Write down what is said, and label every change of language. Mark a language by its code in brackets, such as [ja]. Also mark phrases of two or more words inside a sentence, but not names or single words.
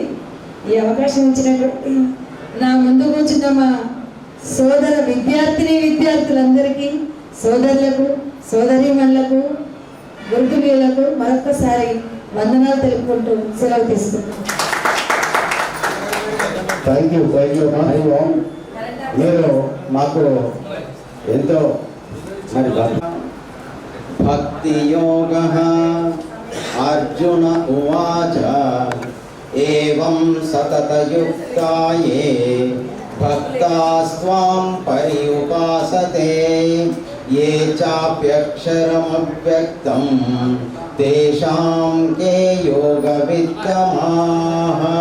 [te] ఈ అవకాశం ఇచ్చినటువంటి నా ముందు కూర్చున్న మా సోదర విద్యార్థులందరికీ, సోదరులకు, సోదరీమణులకు, గురుతులకు మరొకసారి వందనాలు తెలుపుకుంటూ సెలవు తీసుకుంటాం. [en] thank you [te] మీరు మాకు ఎంతో మరి भक्तियोगः। [sa] अर्जुन उवाच एवं सततयुक्ता ये भक्तास्त्वां पर्युपासते ये चाप्यक्षरमव्यक्तं तेषां के योगवित्तमाः।